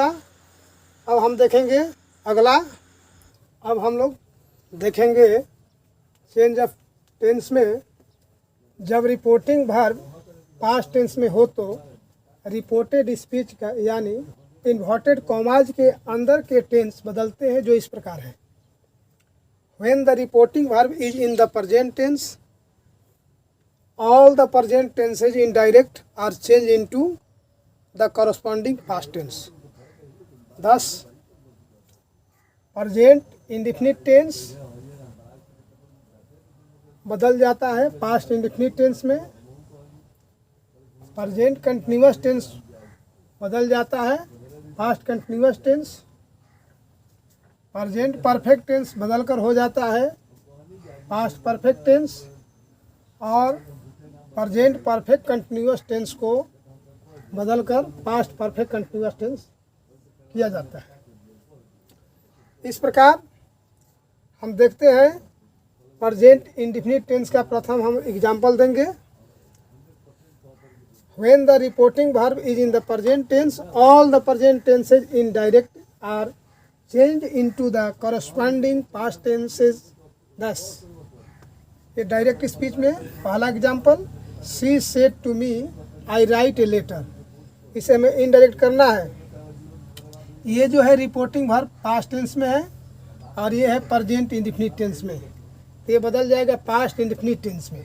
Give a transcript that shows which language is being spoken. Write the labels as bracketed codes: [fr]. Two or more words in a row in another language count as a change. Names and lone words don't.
[hi] अब हम देखेंगे अगला, अब हम लोग देखेंगे [en] change of tense [hi] में जब [en] reporting verb past tense [hi] में हो तो [en] reported speech [hi] का यानी [en] inverted commas [hi] के अंदर के टेंस बदलते हैं, जो इस प्रकार है। [en] When the reporting verb is in the present tense, all the present tenses indirect are changed into the corresponding past tense. Thus, present indefinite tense [hi] बदल जाता है [en] past indefinite tense में, present continuous tense [hi] बदल जाता है [en] past continuous tense, present perfect tense [hi] बदल कर हो जाता है [en] past perfect tense [hi] और [en] present perfect continuous tense [hi] को बदलकर [en] past perfect continuous tense [hi] किया जाता है। इस प्रकार हम देखते हैं [en] present indefinite tense [hi] का प्रथम हम एग्जाम्पल देंगे। [en] When the reporting verb is in the present tense, all the present tenses in direct are changed into the corresponding past tenses. Thus, ये direct speech [hi] में पहला [en] example, she said to me I write a letter, [hi] इसे हमें [en] इनडायरेक्ट [hi] करना है। ये जो है [en] reporting verb past tense [hi] में है और ये है [en] present indefinite tense [hi] में, तो ये बदल जाएगा [en] past indefinite tense [hi] में।